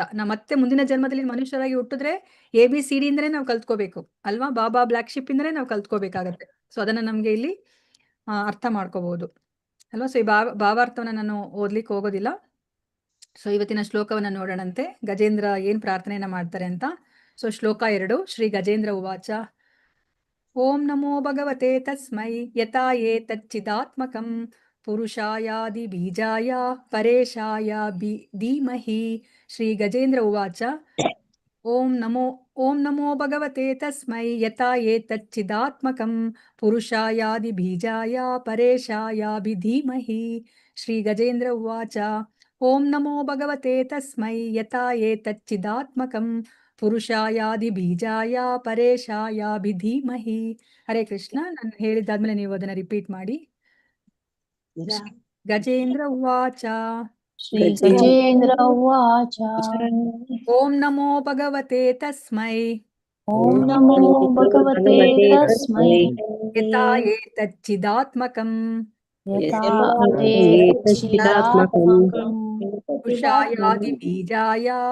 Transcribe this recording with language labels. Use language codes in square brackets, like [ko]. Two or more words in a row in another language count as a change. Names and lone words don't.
[kn] ನಾವು ಮತ್ತೆ ಮುಂದಿನ ಜನ್ಮದಲ್ಲಿ ಮನುಷ್ಯರಾಗಿ ಹುಟ್ಟಿದ್ರೆ ABCD ಇಂದನೇ ನಾವು ಕಲ್ತ್ಕೋಬೇಕು ಅಲ್ವಾ? ಬಾಬಾ ಬ್ಲಾಕ್ ಶಿಪ್ ಇಂದನೇ ನಾವು ಕಲ್ತ್ಕೋಬೇಕಾಗತ್ತೆ. ಸೊ ಅದನ್ನ ನಮ್ಗೆ ಇಲ್ಲಿ ಅರ್ಥ ಮಾಡ್ಕೋಬಹುದು ಅಲ್ವಾ? ಸೊ ಈ ಭಾವಾರ್ಥವನ್ನ ನಾನು ಓದ್ಲಿಕ್ಕೆ ಹೋಗೋದಿಲ್ಲ. ಸೊ ಇವತ್ತಿನ ಶ್ಲೋಕವನ್ನ ನೋಡೋಣಂತೆ. ಗಜೇಂದ್ರ ಏನ್ ಪ್ರಾರ್ಥನೆಯನ್ನ ಮಾಡ್ತಾರೆ ಅಂತ. ಸೊ ಶ್ಲೋಕ 2. [sa] ಶ್ರೀ ಗಜೇಂದ್ರ ಉವಾಚ ಓಂ ನಮೋ ಭಗವತೆ ತಸ್ಮೈ ಯಥಾ ಏತಚ್ಚಿದಾತ್ಮಕಂ ಪುರುಷಾಯಾದಿ ಬೀಜಾಯ ಪರೇಶಾಯ ಧೀಮಹಿ. ಶ್ರೀ ಗಜೇಂದ್ರ ಉವಾಚ ಓಂ ನಮೋ ಭಗವತೆ ತಸ್ಮೈ ಯಥಾ ಏತಚ್ಚಿದಾತ್ಮಕಂ ಪುರುಷಾಯಾದಿ ಬೀಜಾಯ ಪರೇಶಾಯ ಧೀಮಹಿ. ಶ್ರೀ ಗಜೇಂದ್ರ ಉವಾಚ ಓಂ ನಮೋ ಭಗವತೆ ತಸ್ಮೈ ಯಥಾ ಏತಚ್ಚಿದಾತ್ಮಕಂ ಪುರುಷಾಯಾದಿ ಬೀಜಾಯ ಪರೇಶಾಯ ಧೀಮಹಿ. ಹರೇ ಕೃಷ್ಣ. [kn] ನಾನು ಹೇಳಿದ್ದಾದ್ಮೇಲೆ ನೀವು ಅದನ್ನ ರಿಪೀಟ್ ಮಾಡಿ. [sa] ಗಜೇಂದ್ರ ಉವಾಚ ಶ್ರೀ ಗಜೇಂದ್ರ ಉವಾಚ ಓಂ ನಮೋ ಭಗವತೆ ತಸ್ಮೈ ಓಂ ನಮೋ ಭಗವತೆ ತಸ್ಮೈ ಯಥಾ ಏತಚ್ಚಿದಾತ್ಮಕಂ ಯಥಾ ಏತಚ್ಚಿದಾತ್ಮಕಂ ಪುರುಷಾಯಾದಿ ಬೀಜಾಯ